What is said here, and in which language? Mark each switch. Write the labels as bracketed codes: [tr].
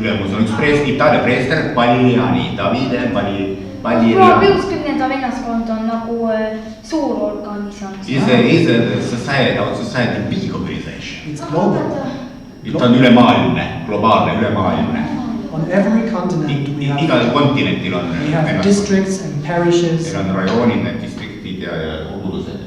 [et] Ülemus on üks Itaalia preester Pagliarani. Davide Pagliarani. Püha Pius 10. Vennaskond on nagu suur organisatsioon. [en] Is a society big organization. It's global. [et] Ta on ülemaailmne, globaalne, ülemaailmne. [en] On every continent we have. [et] Igal kontinentil on. [en] We have districts and parishes. [et] Meil on rajoonid, need distriktid ja kogudused.